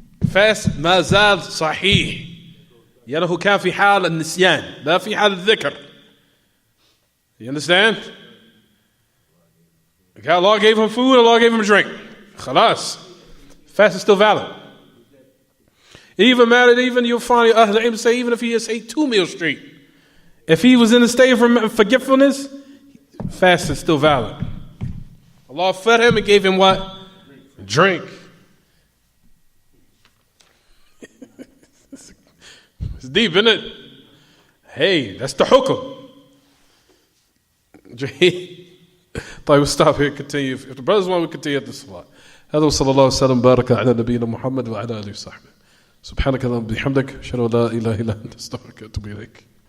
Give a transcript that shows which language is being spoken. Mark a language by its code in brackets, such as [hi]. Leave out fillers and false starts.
[ar] Fast ما زال صحيح. لأنه كان في حال النسيان لا في حال الذكر. [en] You understand? Allah gave him food, Allah gave him drink. [ar] خلاص. [en] Fast is still valid. Even you'll find Ahl al-Ilm say even if he has ate 2 meals straight, if he was in a state of forgetfulness, fast is still valid. Allah fed him and gave him what? Drink. It's deep, isn't it? Hey, that's the hukum. We'll stop here and continue. If the brothers want, we continue at the salah. [ar] هذا وصلى الله وسلم بارك على نبينا محمد وعلى آله وصحبه. سبحانك اللهم وبحمدك أشهد أن لا إله إلا أنت أستغفرك وأتوب إليك.